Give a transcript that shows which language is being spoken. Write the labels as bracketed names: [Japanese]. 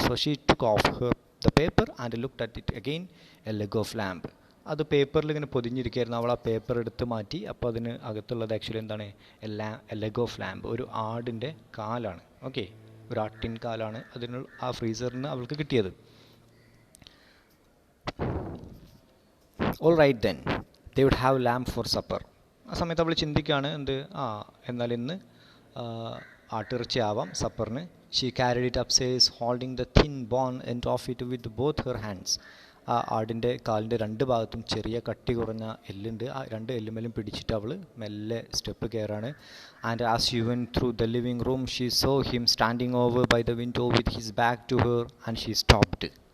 [English] So she took off the paper and looked at it again. A leg of lamb. [Malayalam] അത് പേപ്പറിൽ ഇങ്ങനെ പൊതിഞ്ഞിരിക്കുകയായിരുന്നു. അവൾ ആ പേപ്പർ എടുത്ത് മാറ്റി. അപ്പോൾ അതിന് അകത്തുള്ളത് ആക്ച്വലി എന്താണ്? [English] a leg of lamb, [Malayalam] ഒരു ആടിൻ്റെ കാലാണ്. ഓക്കെ, ഒരു ആട്ടിൻ കാലാണ് അതിന് ആ ഫ്രീസറിൽ നിന്ന് അവൾക്ക് കിട്ടിയത്. [English] All right then they would have lamb for supper. [Malayalam] ആ സമയത്ത് അവൾ ചിന്തിക്കുകയാണ് എന്നാൽ ഇന്ന് ആട്ടിറച്ചി ആവാം സപ്പറിന്. [English] She carried it upstairs holding the thin bone end of it with both her hands. [Malayalam] ആ ആടിൻ്റെ കാലിൻ്റെ രണ്ട് ഭാഗത്തും ചെറിയ കട്ടി കുറഞ്ഞ എല്ലുണ്ട്. ആ രണ്ട് എല്ലുമേലും പിടിച്ചിട്ട് അവൾ മെല്ലെ step കയറാണ്. [English] And as she went through the living room she saw him standing over by the window with his back to her and she stopped.